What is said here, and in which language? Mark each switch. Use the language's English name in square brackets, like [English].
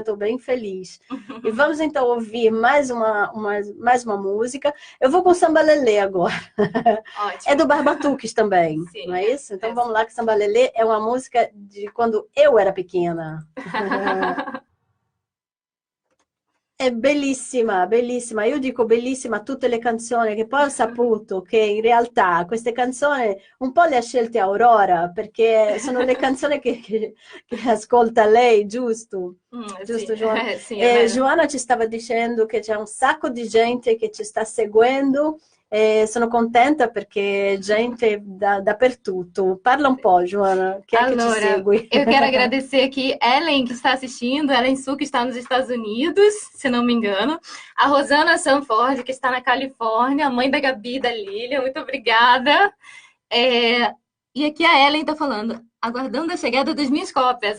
[Portuguese] Estou bem feliz. E vamos então ouvir mais uma música. Eu vou com Samba Lelê agora. Ótimo. É do Barbatuques também, Sim, não é isso? Então vamos lá, que Samba Lelê é uma música de quando eu era pequena. [Italian] È bellissima, bellissima. Io dico bellissima tutte le canzoni, che poi ho saputo che in realtà queste canzoni un po' le ha scelte Aurora, perché sono le canzoni che ascolta lei, giusto? Giusto, sì. Joana? Sì, Joana ci stava dicendo che c'è un sacco di gente che ci sta seguendo. Sono contenta perché gente dappertutto. Parla un po', [Portuguese] Joana, que é que te segue? Eu quero agradecer aqui Ellen, que está assistindo, Ellen Su, que está nos Estados Unidos, se não me engano, a Rosana Sanford, que está na Califórnia, a mãe da Gabi, da Lilian, muito obrigada. E aqui a Ellen está falando, aguardando a chegada das minhas cópias.